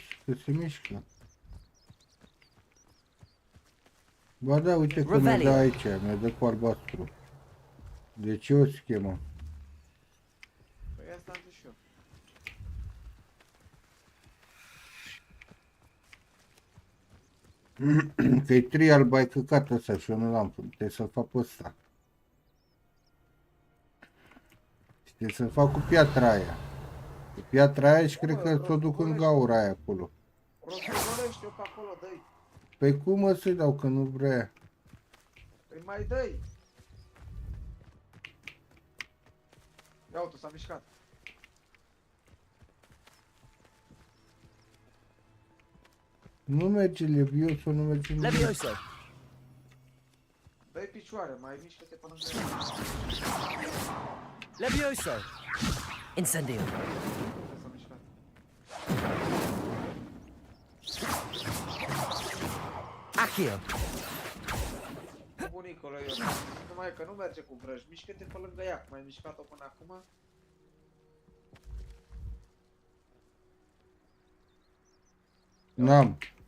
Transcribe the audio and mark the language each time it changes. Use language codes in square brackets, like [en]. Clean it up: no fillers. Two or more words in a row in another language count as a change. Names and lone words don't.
[ro] Că se mișcă. Ba da, uite că mi-a dat aici, mi-a dat cu albastru. Deci e o schemă. Păi asta am zis și eu. Că-i [en] trial by [ro] căcat ăsta și eu nu l-am făcut, trebuie să-l fac pe ăsta. Și trebuie să-l fac cu piatra aia. Cu piatra aia și cred că ți-o duc în gaura aia acolo. Rostogolește-o pe acolo, dă-i. Păi cum mă să-i dau, că nu vrea? Păi mai dă-i. Ia uite, s-a mișcat. Nu merge Levioso, nu merge nimic. Levioso. Dă-i picioare, mai mișcă-te până în ea. Levioso. Incendio. S-a mișcat. Accio. Bunicule, eu numai că nu merge cu vrăj, mișcă-te pe lângă ea, cum ai mișcat-o până acum. N-am.